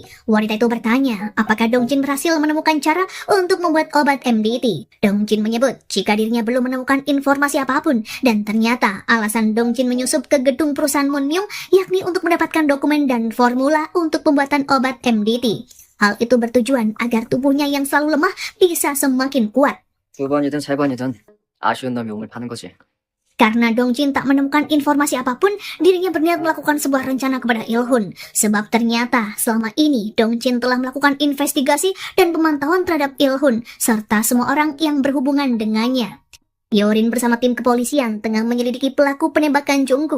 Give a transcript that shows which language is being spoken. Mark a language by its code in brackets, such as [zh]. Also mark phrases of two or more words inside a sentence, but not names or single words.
[id] Wanita itu bertanya, apakah Dongjin berhasil menemukan cara untuk membuat obat MDT. Dongjin menyebut jika dirinya belum menemukan informasi apapun, dan ternyata alasan Dongjin menyusup ke gedung perusahaan Munmyung yakni untuk mendapatkan dokumen dan formula untuk pembuatan obat MDT. Hal itu bertujuan agar tubuhnya yang selalu lemah bisa semakin kuat. [ko] 두 번이든 세 번이든 아쉬운 놈이 몸을 파는 거지. [id] Karena Dongjin tak menemukan informasi apapun, dirinya berniat melakukan sebuah rencana kepada Ilhun. Sebab ternyata selama ini Dongjin telah melakukan investigasi dan pemantauan terhadap Ilhun, serta semua orang yang berhubungan dengannya. Yorin bersama tim kepolisian tengah menyelidiki pelaku penembakan Jonggu.